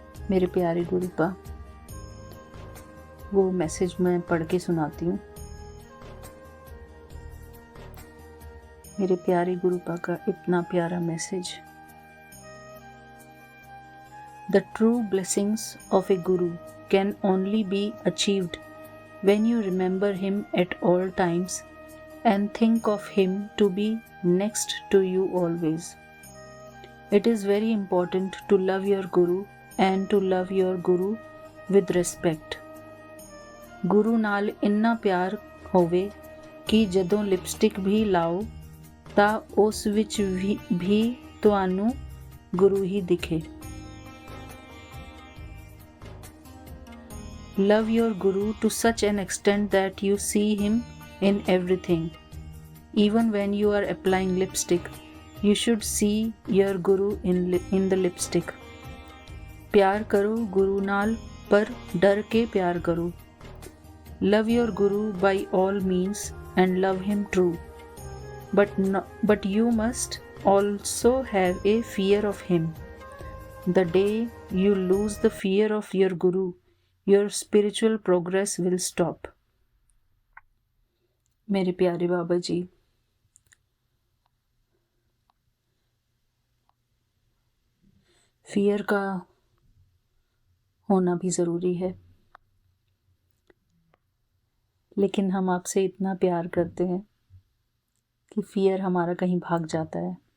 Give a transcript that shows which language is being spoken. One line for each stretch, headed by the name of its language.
Hindi: मेरे प्यारे गुरुपा, वो मैसेज मैं पढ़ के सुनाती हूँ। मेरे प्यारे गुरुपा का इतना प्यारा message.
English: The true blessings of a guru can only be achieved when you remember him at all times and think of him to be next to you always. It is very important to love your guru and to love your guru with respect.
Punjabi: ਗੁਰੂ ਨਾਲ ਇੰਨਾ ਪਿਆਰ ਹੋਵੇ ਕਿ ਜਦੋਂ lipstick ਵੀ ਲਾਓ ਤਾਂ ਉਸ ਵਿੱਚ ਵੀ ਤੁਹਾਨੂੰ ਗੁਰੂ ਹੀ ਦਿਖੇ।
English: Love your guru to such an extent that you see him in everything. Even when you are applying lipstick, you should see your guru in the lipstick.
Punjabi: प्यार करो गुरु नाल, पर डर के प्यार करो।
English: Love your guru by all means and love him true. But you must also have a fear of him. The day you lose the fear of your guru, your spiritual progress will stop.
Hindi: मेरे प्यारे बाबा जी, fear का होना भी ज़रूरी है, लेकिन हम आपसे इतना प्यार करते हैं कि फियर हमारा कहीं भाग जाता है।